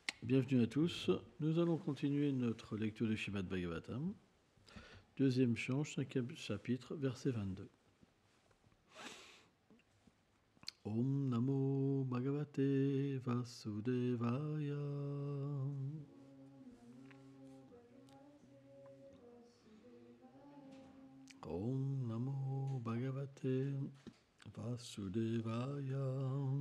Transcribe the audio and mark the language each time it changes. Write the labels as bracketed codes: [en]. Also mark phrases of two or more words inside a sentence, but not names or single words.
[fr] Bienvenue à tous. Nous allons continuer notre lecture du Srimad Bhagavatam. Deuxième chant, 5e chapitre, verset 22. [sa] Om Namo Bhagavate Vasudevaya. Om Namo Bhagavate Vasudevaya.